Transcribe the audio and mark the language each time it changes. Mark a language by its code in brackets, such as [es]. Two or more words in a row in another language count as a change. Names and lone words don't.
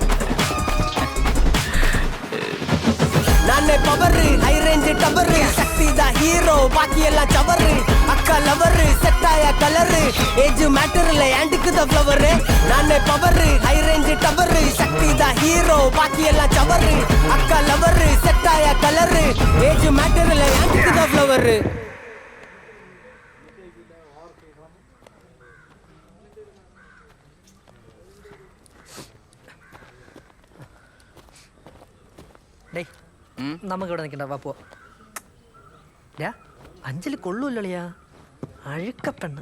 [tcy] ನಾನೇ [en] power high range tower [tcy] ಶಕ್ತಿದ ಹೀರೋ ಬಾಕಿ ಎಲ್ಲ ಚವರ್. ಅಕ್ಕ [en] lover set [tcy] ಆಯ [en] colour age matter [tcy] ಇಲ್ಲ ಆಂಟಿಕ್ ದ ಫ್ಲವರ್. ನಾನೇ [en] power high range tower [tcy] ಶಕ್ತಿದ ಹೀರೋ ಬಾಕಿ ಎಲ್ಲ ಚವರ್. ಅಕ್ಕ [en] lover set [tcy] ಆಯ [en] colour age matter [tcy] ಇಲ್ಲ ಆಂಟಿಕ್ ದ ಫ್ಲವರ್. [ml] ഡേ, നമുക്കിവിടെ നിൽക്കണ്ട, വാ പോ. അഞ്ജലി കൊള്ളൂല്ലളിയാ. അഴുക്കപ്പെണ്ണ്.